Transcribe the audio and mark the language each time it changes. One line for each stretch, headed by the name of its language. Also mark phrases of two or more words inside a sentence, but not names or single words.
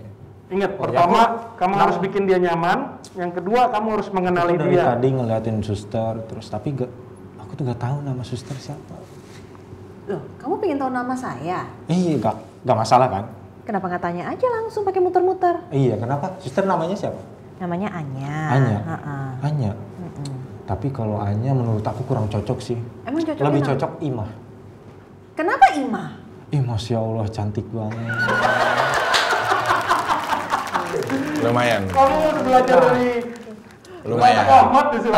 Indonesian: Ingat, pertama kamu harus bikin dia nyaman, yang kedua kamu harus mengenali Aku dari dia. tadi ngeliatin suster, terus tapi aku tuh gak tahu nama suster siapa. Loh, kamu pengen tahu nama saya? Iya, gak masalah kan? Kenapa nggak tanya aja langsung pakai muter-muter? Iya, kenapa? Suster namanya siapa? Namanya Anya. Anya. Ha-ha. Anya. Tapi kalau Anya menurut aku kurang cocok sih. Emang cocoknya Lebih nama? cocok Imah. Kenapa Ima? Ih,
Arabic: ما شاء الله
Indonesian: cantik banget. Lumayan. Kamu udah belajar dari Lumayan. Ahmad di sini.